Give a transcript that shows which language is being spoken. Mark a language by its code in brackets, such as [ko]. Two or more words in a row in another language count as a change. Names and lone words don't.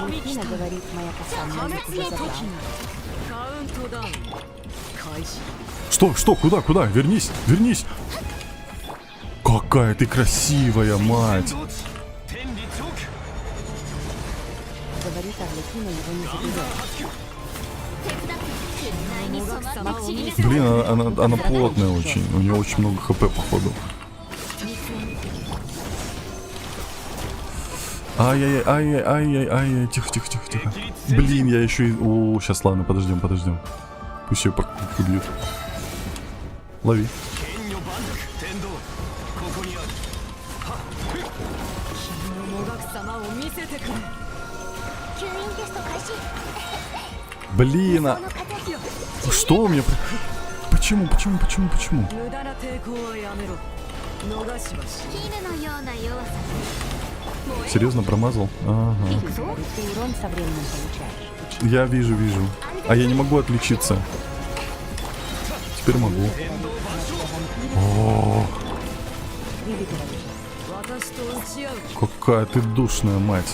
[ru] Арлекина говорит, моя коса мозг уже забрала. Что, куда? Вернись! Какая ты красивая, мать! Говорит, Арлекина его не заберет. [ja] 内に染まって散りなさい [ru] Блин, она плотная очень, у нее очень много хп, походу. Ай-яй-яй, тихо. Блин, я еще и... О, сейчас, ладно, подождем. Пусть ее побьют. Лови. [ja] 吸引テスト開始 [ru] Блин, [ja] その形よ [ru] что у меня... Почему? [ja] ヒールのような弱さ [ru] Серьезно промазал? Ага. Ты урон со временем получаешь. Я вижу. А я не могу отличиться. Теперь могу. О, какая ты душная, мать.